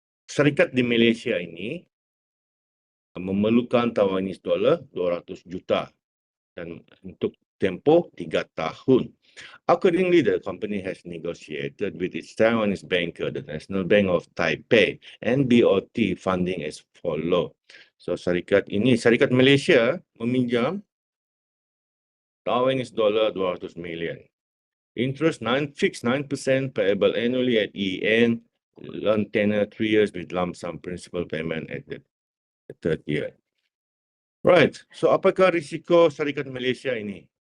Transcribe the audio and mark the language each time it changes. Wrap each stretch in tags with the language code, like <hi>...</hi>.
<ms>Syarikat di Malaysia ini memerlukan Taiwanese dollar 200 juta dan untuk tempoh 3 tahun.</ms> <en>Accordingly, the company has negotiated with its Taiwanese banker, the National Bank of Taipei, and BOT funding as follow.</en> <ms>So, syarikat Malaysia meminjam Taiwanese dollar 200 million.</ms> <en>Interest fixed 9% payable annually at EN, loan tenure 3 years with lump sum principal payment at the 3rd year. Right.</en> <ms>So, apakah risiko syarikat Malaysia ini?</ms>